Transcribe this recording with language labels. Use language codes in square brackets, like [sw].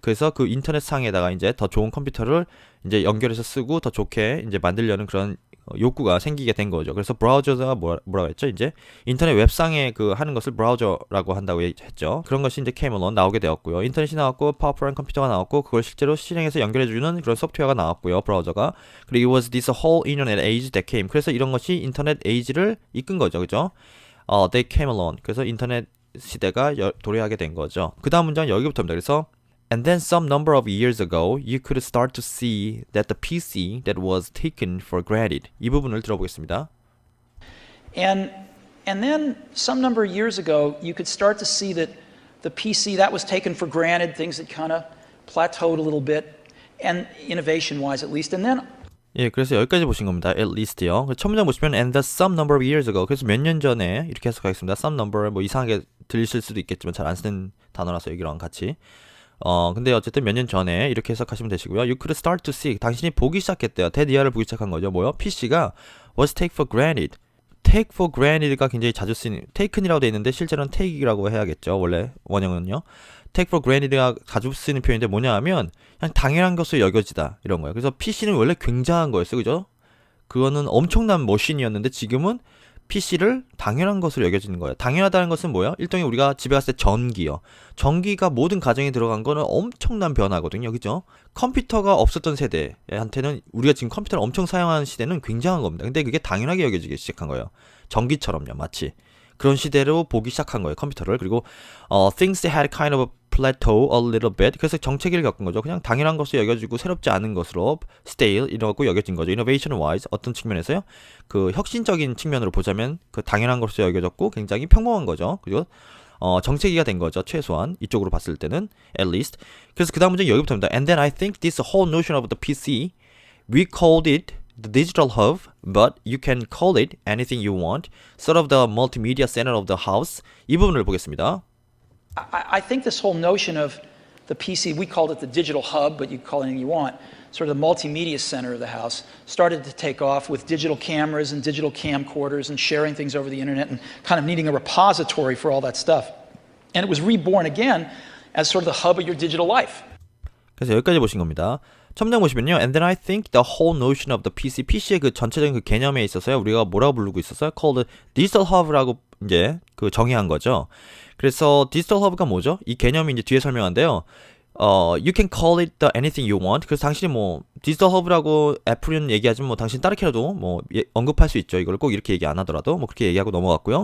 [ko] 그래서 그 인터넷 상에다가 이제 더 좋은 컴퓨터를 이제 연결해서 쓰고 더 좋게 이제 만들려는 그런 욕구가 생기게 된 거죠. 그래서 브라우저가 뭐라고 했죠? 이제 인터넷 웹상에 그 하는 것을 브라우저라고 한다고 했죠. 그런 것이 이제 [en] came along [ko] 나오게 되었고요. 인터넷이 나왔고 파워풀한 컴퓨터가 나왔고 그걸 실제로 실행해서 연결해주는 그런 소프트웨어가 나왔고요. 브라우저가. [en] 그리고 it was this whole internet age that came. [ko] 그래서 이런 것이 인터넷 에이지를 이끈 거죠. 그죠? [en] They came along. [ko] 그래서 인터넷 시대가 도래하게 된 거죠. 그 다음 문장은 여기부터입니다. 그래서 [en] And then some number of years ago, you could start to see that the PC that was taken for granted. [ko] 이 부분을 들어보겠습니다. [en] And then some number of years ago, you could start to see that the PC that was taken for granted, things had kind of plateaued a little bit, and innovation-wise at least. And then [ko] 예, 그래서 여기까지 보신 겁니다. At least요. 첫 문장 보시면 [en] and the some number of years ago. [ko] 그래서 몇 년 전에 이렇게 해석하겠습니다. some number 뭐 이상하게 들리실 수도 있겠지만 잘 안 쓰는 단어라서 여기랑 같이. 근데 어쨌든 몇 년 전에 이렇게 해석하시면 되시고요. [en] You could start to see. [ko] 당신이 보기 시작했대요. 대디아를 보기 시작한 거죠. 뭐요? [en] PC가 was take for granted. [ko] take for granted가 굉장히 자주 쓰는 taken이라고 되어 있는데 실제로는 take이라고 해야겠죠. 원래 원형은요. take for granted가 자주 쓰는 표현인데 뭐냐 하면 그냥 당연한 것으로 여겨지다 이런 거예요. 그래서 PC는 원래 굉장한 거였어요. 그죠? 그거는 엄청난 머신이었는데 지금은 PC를 당연한 것으로 여겨지는 거예요. 당연하다는 것은 뭐예요? 일종의 우리가 집에 갔을 때 전기요. 전기가 모든 가정에 들어간 거는 엄청난 변화거든요. 그죠? 컴퓨터가 없었던 세대한테는 우리가 지금 컴퓨터를 엄청 사용하는 시대는 굉장한 겁니다. 근데 그게 당연하게 여겨지기 시작한 거예요. 전기처럼요. 마치. 그런 시대로 보기 시작한 거예요. 컴퓨터를. 그리고 [en] things had kind of plateau a little bit. [ko] 그래서 정체기를 겪은 거죠. 그냥 당연한 것으로 여겨지고 새롭지 않은 것으로 stale 이라고 여겨진 거죠. innovation wise 어떤 측면에서요? 그 혁신적인 측면으로 보자면 그 당연한 것으로 여겨졌고 굉장히 평범한 거죠. 그리고 정체기가 된 거죠. 최소한 이쪽으로 봤을 때는 at least. 그래서 그 다음 문제 여기부터입니다. [en] And then I think this whole notion of the PC, we called it the digital hub, but you can call it anything you want. Sort of the multimedia center of the house. [ko] 이 부분을 보겠습니다. [en] I think this whole notion of the PC, we called it the digital hub, but you can call it anything you want, sort of the multimedia center of the house, started to take off with digital cameras and digital camcorders and sharing things over the internet and kind of needing a repository for all that stuff. And it was reborn again as sort of the hub of your digital life. [ko] 그래서 여기까지 보신 겁니다. 첨장 보시면요. [en] And then I think the whole notion of the PC의 [ko] 그 전체적인 그 개념에 있어서요. 우리가 뭐라고 부르고 있었어요? called digital hub라고 이제 그 정의한 거죠. 그래서 디지털 허브가 뭐죠? 이 개념이 이제 뒤에 설명한데요. [en] You can call it the anything you want. [ko] 그래서 당신이 뭐 디지털 허브라고 애플은 얘기하지만 뭐 당신 다르게라도 뭐 언급할 수 있죠. 이걸 꼭 이렇게 얘기 안 하더라도 뭐 그렇게 얘기하고 넘어갔고요.